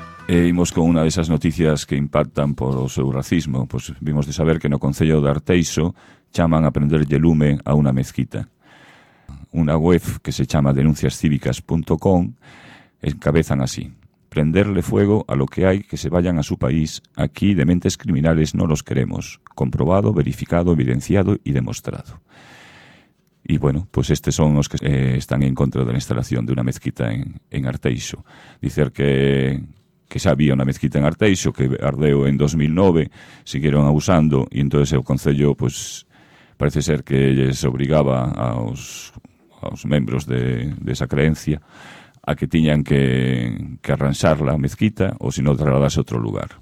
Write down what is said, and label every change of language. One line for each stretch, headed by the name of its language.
Galician: E imos con unha desas noticias que impactan por o seu racismo. Pois vimos de saber que no Concello de Arteixo chaman a prenderlle lume a unha mezquita. Unha web que se chama denunciascívicas.com encabezan así:
Spanish: prenderle fuego a lo que hai que se vayan a su país, aquí de mentes criminales non los queremos.
Galician: Comprobado, verificado, evidenciado e demostrado. E, bueno, pues estes son os que están en contra da instalación de unha mezquita en Arteixo. Dicer que xa había unha mezquita en Arteixo, que ardeu en 2009,
Spanish: siguieron abusando,
Galician: e entonces o Concello, pues, parece ser que les obrigaba aos membros de esa creencia a que tiñan que arranxar la mezquita, ou se non trasladase a outro lugar.